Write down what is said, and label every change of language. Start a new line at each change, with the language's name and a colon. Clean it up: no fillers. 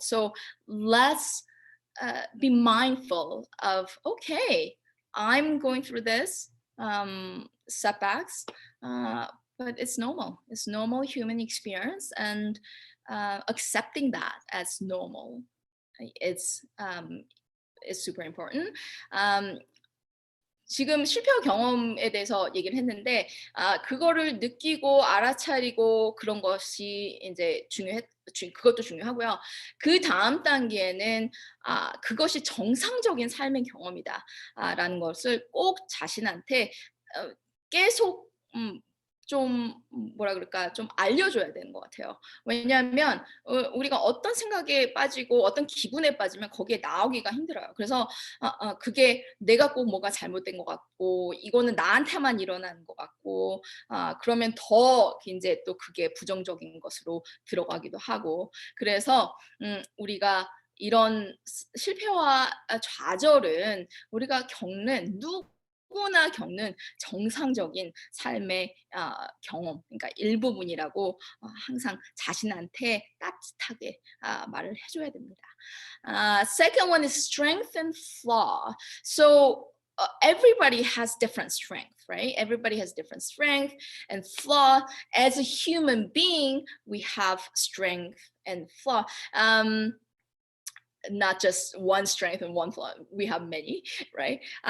English: So let's be mindful of, okay, I'm going through this setbacks, but it's normal. It's normal human experience, and accepting that as normal, it's super important.
Korean: 지금 실패와 경험에 대해서 얘기를 했는데 그거를 느끼고 알아차리고 그런 것이 이제 그것도 중요하고요. 그 다음 단계는 그것이 정상적인 삶의 경험이다 라는 것을 꼭 자신한테 계속 좀 좀 알려줘야 되는 것 같아요. 왜냐하면 우리가 어떤 생각에 빠지고 어떤 기분에 빠지면 거기에 나오기가 힘들어요. 그래서 그게 내가 꼭 뭐가 잘못된 것 같고 이거는 나한테만 일어나는 것 같고 그러면 더 이제 또 그게 부정적인 것으로 들어가기도 하고 그래서 우리가 이런 실패와 좌절은 우리가 누구나 겪는 정상적인 삶의 경험, 그러니까 일부분이라고 항상 자신한테 따뜻하게 말을 해줘야 됩니다.
English: Second one is strength and flaw. So everybody has different strength, right? Everybody has different strength and flaw. As a human being, we have strength and flaw. Not just one strength and one flaw. We have many, right?